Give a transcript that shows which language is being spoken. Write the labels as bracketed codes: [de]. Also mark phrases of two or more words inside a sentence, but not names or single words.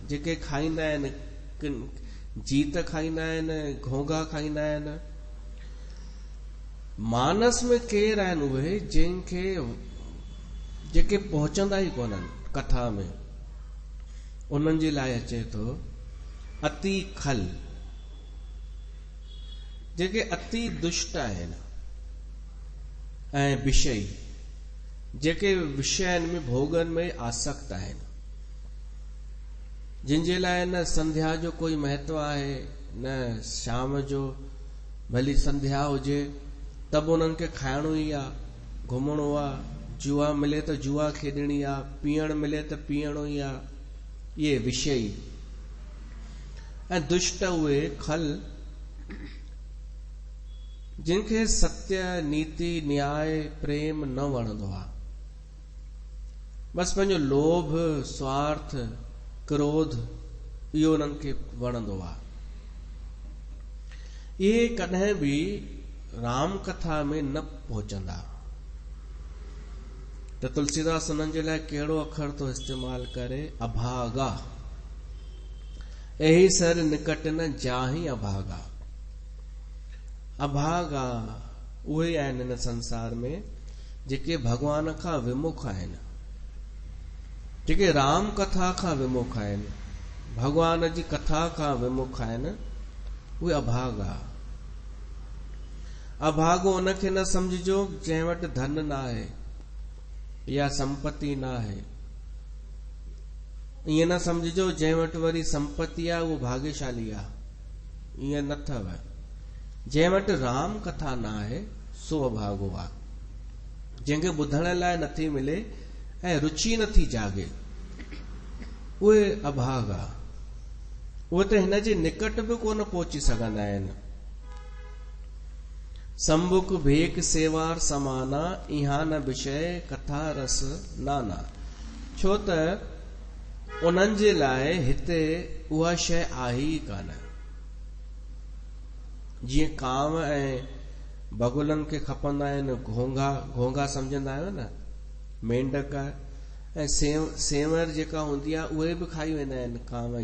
[sd] जेके खाईंदा आहिनि, जीत खाईंदा आहिनि, घोंघा खाईंदा आहिनि। मानस में केर आहिनि उहे जंहिंखे जेके पहुचंदा ई कोन्हनि कथा में, उन्हनि जे लाइ अचे थो अति खल, जेके अति दुष्ट आहिनि ऐं विषयी, जेके विषयनि में भोगनि में आसक्त आहिनि, जिन जे लाइ न संध्या जो कोई महत्व आहे, न शाम जो भली संध्या हुजे त बि उन्हनि खे खाइणो ई आहे, घुमणो आहे, जुआ मिले त जुआ खेॾणी आहे, पीअण मिले त पीअणो ई आहे। इहे विषयी ऐं दुष्ट उहे खल, जिनखे सत्य, नीति, न्याय, प्रेम न वणंदो आहे। बस पंहिंजो लोभ, स्वार्थ, क्रोध, इहो उन्हनि खे वणंदो आहे। इहे कॾहिं बि राम कथा में न पहुचंदा। त तुलसीदास उन्हनि जे लाइ कहिड़ो अखर थो इस्तेमाल करे? [awa] अभागा। एही सर निकट न जाही अभागा। [sd] अभागा उहे आहिनि हिन संसार में जेके भगवान खां विमुख आहिनि, जेके राम कथा खां विमुख आहिनि, भगवान जी कथा खां विमुख आहिनि, उहे अभागा। अभागो उनखे न समझिजो जंहिं वटि धन न आहे या संपत्ति न आहे। ईअं न समझिजो जंहिं वटि वरी संपत्ति आहे उहो भाग्यशाली आहे। ईअं न अथव। जंहिं वटि राम कथा न आहे सो अभागो आहे। जंहिंखे ॿुधण लाइ नथी मिले ऐं रुचि नथी जागे, उहे अभागा। उहे त हिन जे निकट बि कोन पहुची सघंदा आहिनि। [awa] संबुक भेक सेवार समाना, इहा न विषय कथा रस नाना। [sd] छो त उन्हनि जे लाइ हिते उहा शइ आहे ई कान। जीअं कांव ऐं बगुलनि खे खपंदा आहिनि घोंघा सम्झंदा आहियो न, मेंढक ऐं सेंवर जेका हूंदी आहे उहे बि खाई वेंदा आहिनि कांव।